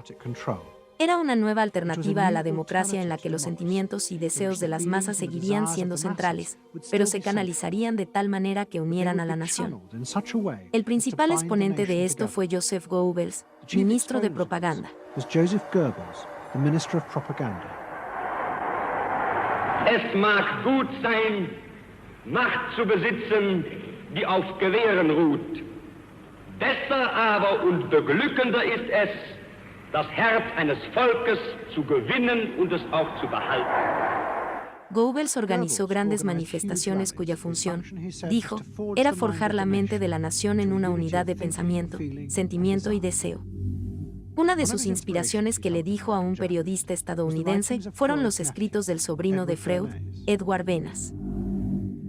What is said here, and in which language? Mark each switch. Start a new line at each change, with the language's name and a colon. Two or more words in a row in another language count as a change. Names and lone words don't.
Spanish: Era una nueva alternativa a la democracia en la que los sentimientos y deseos de las masas seguirían siendo centrales, pero se canalizarían de tal manera que unieran a la nación. El principal exponente de esto fue Joseph Goebbels, ministro de propaganda.
German: Es mag gut sein, Macht zu besitzen, die auf Gewehren ruht. Besser aber und beglückender ist es, das Herz eines Volkes zu gewinnen und es auch zu behalten.
Spanish: Goebbels organizó grandes manifestaciones cuya función, dijo, era forjar la mente de la nación en una unidad de pensamiento, sentimiento y deseo. Una de sus inspiraciones que le dijo a un periodista estadounidense fueron los escritos del sobrino de Freud, Edward Bernays.